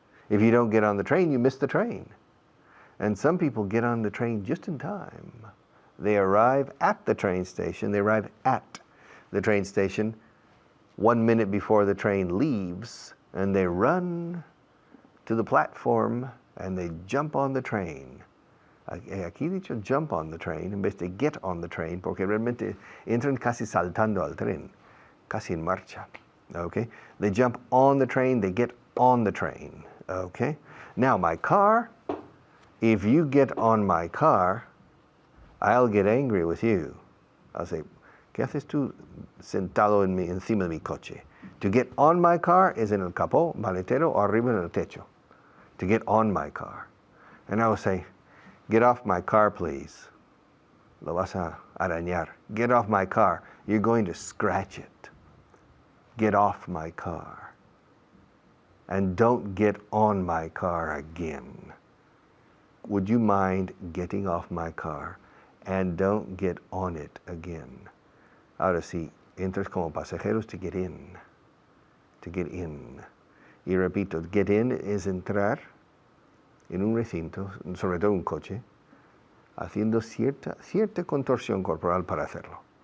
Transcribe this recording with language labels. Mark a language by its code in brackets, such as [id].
[en] If you don't get on the train, you miss the train. And some people get on the train just in time. They arrive at the train station. They arrive at the train station 1 minute before the train leaves, and they run to the platform and they jump on the train. [es] Aquí dicho [en] jump on the train [es] en vez de [en] get on the train, [es] porque realmente entran casi saltando al tren, casi en marcha. [en] Okay? They jump on the train, they get on the train. Okay? Now my car, if you get on my car, I'll get angry with you. I'll say, [es] ¿qué haces tú sentado encima de mi coche? [en] To get on my car is [es] en el capó, maletero, o arriba en el techo. [en] To get on my car. And I will say, get off my car, please. [es] Lo vas a arañar. [en] Get off my car. You're going to scratch it. Get off my car. And don't get on my car again. Would you mind getting off my car? And don't get on it again. [es] Ahora sí, entras como pasajeros [en] to get in. To get in. [es] Y repito, [en] get in [es] es entrar en un recinto, sobre todo un coche, haciendo cierta contorsión corporal para hacerlo.